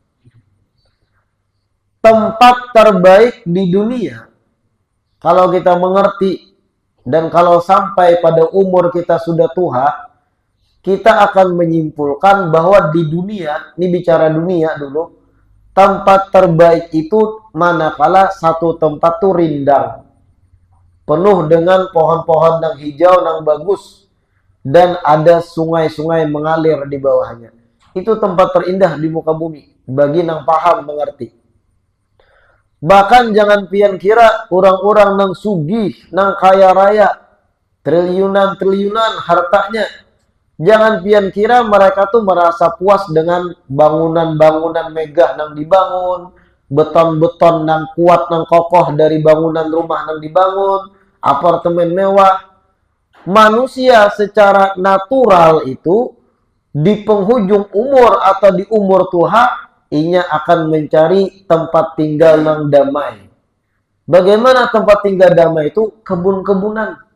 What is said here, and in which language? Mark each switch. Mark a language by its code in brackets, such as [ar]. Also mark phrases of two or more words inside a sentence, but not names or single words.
[id] Tempat terbaik di dunia, kalau kita mengerti dan kalau sampai pada umur kita sudah tua, kita akan menyimpulkan bahwa di dunia, ini bicara dunia dulu, tempat terbaik itu manakala satu tempat itu rindang, penuh dengan pohon-pohon yang hijau, yang bagus, dan ada sungai-sungai mengalir di bawahnya. Itu tempat terindah di muka bumi, bagi yang paham mengerti. [bjn] Bahkan jangan pian kira orang-orang nang sugih, nang kaya raya, triliunan-triliunan hartanya. Jangan pian kira mereka tuh merasa puas dengan bangunan-bangunan megah nang dibangun, beton-beton nang kuat nang kokoh dari bangunan rumah nang dibangun, [id] apartemen mewah. Manusia secara natural itu di penghujung umur atau di umur tua, inya akan mencari tempat tinggal yang damai. Bagaimana tempat tinggal damai itu? Kebun-kebunan.